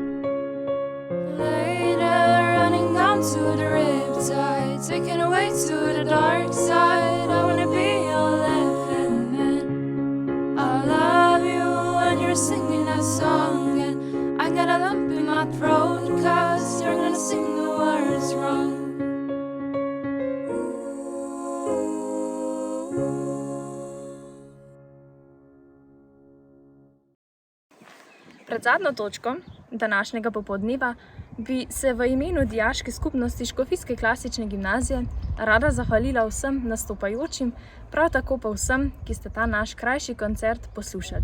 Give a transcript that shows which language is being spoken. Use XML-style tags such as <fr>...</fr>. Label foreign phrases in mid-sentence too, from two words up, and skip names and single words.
<en>Later, running down to the riptide, taken away to the dark side. I wanna be your left-hand man. I love you when you're singing that song, and I got a lump in my throat, cause you're gonna sing the words wrong.</en> <sl>Pred zadnjo točko današnjega popoldneva bi se v imenu Dijaške skupnosti Škofijske klasične gimnazije rada zahvalila vsem nastopajočim, prav tako pa vsem, ki ste ta naš krajši koncert poslušali.</sl>